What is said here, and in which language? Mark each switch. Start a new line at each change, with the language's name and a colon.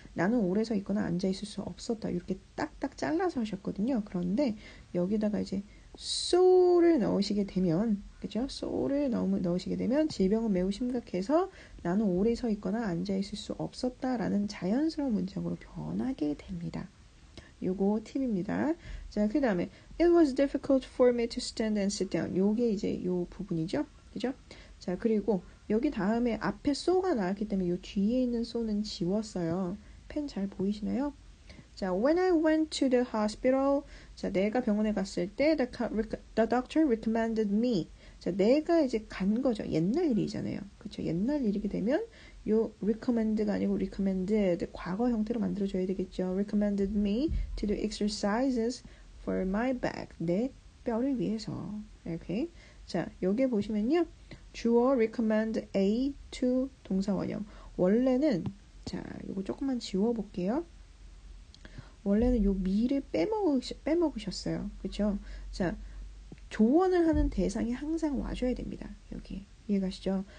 Korean: 나는 오래 서 있거나 앉아 있을 수 없었다. 이렇게 딱딱 잘라서 하셨거든요. 그런데 여기다가 이제 so를 넣으시게 되면, 그죠? so를 넣으시게 되면 질병은 매우 심각해서 나는 오래 서 있거나 앉아 있을 수 없었다라는 자연스러운 문장으로 변하게 됩니다. 요거 팁입니다. 자, 그 다음에
English: it was difficult for me to stand and sit down.
Korean: 요게 이제 요 부분이죠. 그죠? 자, 그리고 여기 다음에 앞에 so가 나왔기 때문에 요 뒤에 있는 so는 지웠어요. 펜 잘 보이시나요?
English: 자, when I went to the hospital,
Korean: 자, 내가 병원에 갔을 때
English: the doctor recommended me.
Korean: 자, 내가 이제 간 거죠. 옛날 일이잖아요. 그렇죠? 옛날 일이게 되면 요 recommend가 아니고 recommended 과거 형태로 만들어줘야 되겠죠.
English: recommended me to do exercises for my back.
Korean: 내 뼈를 위해서. 이렇게. 자, 여기에 보시면요. 주어 recommend A to 동사 원형. 원래는 자, 요거 조금만 지워 볼게요. 원래는 요 me를 빼먹으셨어요. 그렇죠? 자, 조언을 하는 대상이 항상 와줘야 됩니다. 여기. 이해가시죠?